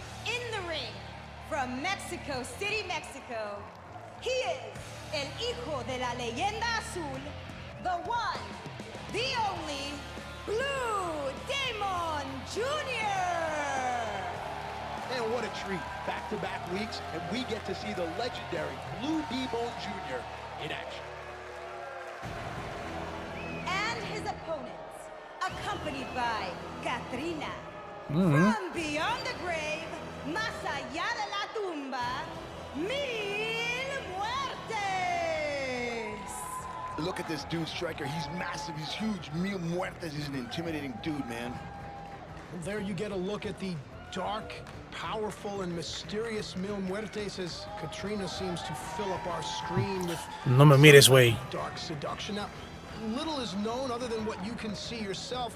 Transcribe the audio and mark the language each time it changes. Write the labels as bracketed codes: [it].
[en] In the ring, from Mexico City, Mexico, he is [es] el hijo de la leyenda azul, [en] the one, the only, Blue Demon Jr. And what a treat. Back-to-back weeks, and we get to see the legendary Blue Demon Jr. in action. And his opponents, accompanied by Katrina. Mm-hmm. From beyond the grave, [es] más allá de la tumba, [en] Mil Muertes. Look at this dude, Striker. He's massive. He's huge. Mil Muertes is an intimidating dude, man. Well, there you get a look at the dark, powerful, and mysterious Mil Muertes as Katrina seems to fill up our screen with [es] No me mires, güey. [en] dark seduction. Now, little is known other than what you can see yourself.